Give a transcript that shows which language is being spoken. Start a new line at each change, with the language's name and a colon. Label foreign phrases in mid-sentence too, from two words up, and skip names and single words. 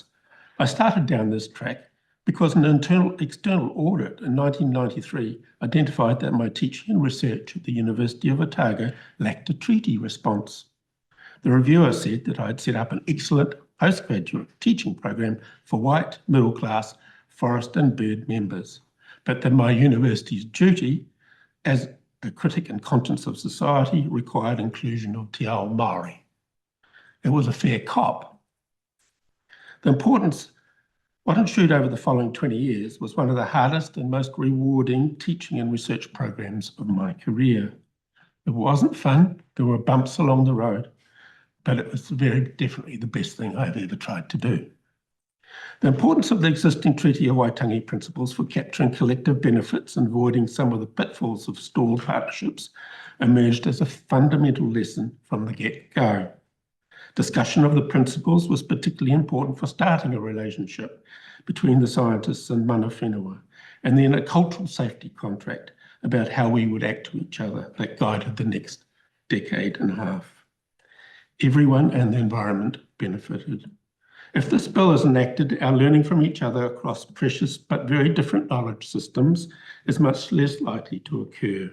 English: I started down this track because an external audit in 1993 identified that my teaching and research at the University of Otago lacked a treaty response. The reviewer said that I had set up an excellent postgraduate teaching program for white, middle-class, forest and bird members, but that my university's duty as a critic and conscience of society required inclusion of
Māori: te ao Māori.
English: It was a fair cop. The importance, what ensued over the following 20 years was one of the hardest and most rewarding teaching and research programs of my career. It wasn't fun, there were bumps along the road, but it was very definitely the best thing I've ever tried to do. The importance of the existing Treaty of Waitangi principles for capturing collective benefits and avoiding some of the pitfalls of stalled partnerships emerged as a fundamental lesson from the get-go. Discussion of the principles was particularly important for starting a relationship between the scientists and
Māori: mana whenua,
English: and then a cultural safety contract about how we would act to each other that guided the next decade and a half. Everyone and the environment benefited. If this bill is enacted, our learning from each other across precious but very different knowledge systems is much less likely to occur.